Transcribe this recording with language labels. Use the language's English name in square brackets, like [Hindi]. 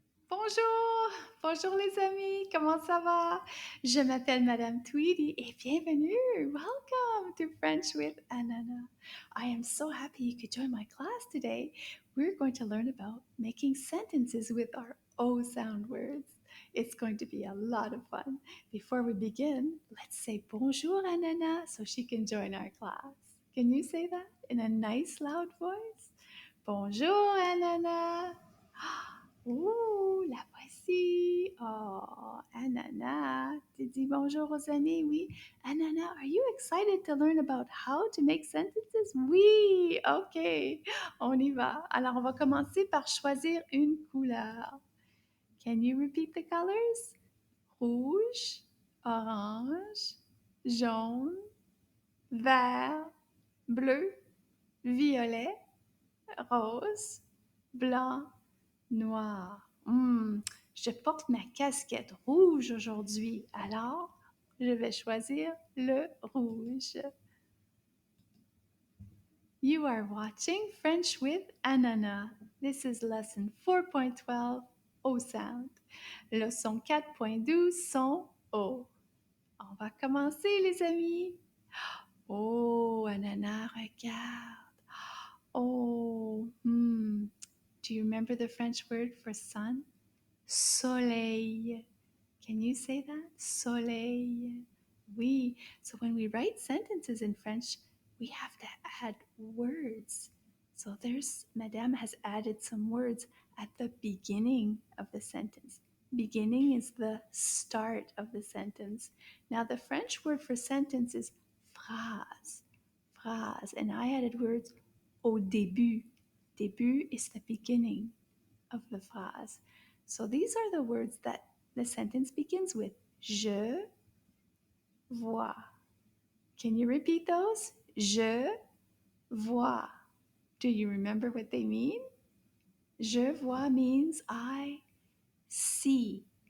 [French] Bonjour, bonjour les amis, comment ça va? Je m'appelle Madame Tweedy et bienvenue. [English] Welcome to French with Ananas. I am so happy you could join my class today. We're going to learn about making sentences with our O sound words. It's going to be a lot of fun. Before we begin, let's say bonjour Ananas so she can join our class. Can you say that in a nice loud voice? [French] Bonjour Ananas. Ouh, la voici. Oh, Ananas. Tu dis bonjour aux amis, oui. [English] Ananas, are you excited to learn about how to make sentences? [French] Oui, ok. On y va. Alors, on va commencer par choisir une couleur. [English] Can you repeat the colors? [French] Rouge, orange, jaune, vert, bleu, violet, rose, blanc, noir. Je porte ma casquette rouge aujourd'hui, alors je vais choisir le rouge. [English] You are watching French with Ananas. This is lesson 4.12, O sound. [French] Leçon 4.12, son O. On va commencer, les amis. Oh, Ananas, regarde. [English] Oh, Do you remember the French word for sun? Soleil. Can you say that? Soleil. Oui. So when we write sentences in French, we have to add words. So Madame has added some words at the beginning of the sentence. Beginning is the start of the sentence. Now the French word for sentence is phrase. [French] Phrase. [English] And I added words [French] au début. [English] Début is the beginning of the phrase. So these are the words that the sentence begins with. [French] Je vois. [English] Can you repeat those? [French] Je vois. [English] Do you remember what they mean? [French] Je vois [English] means I see.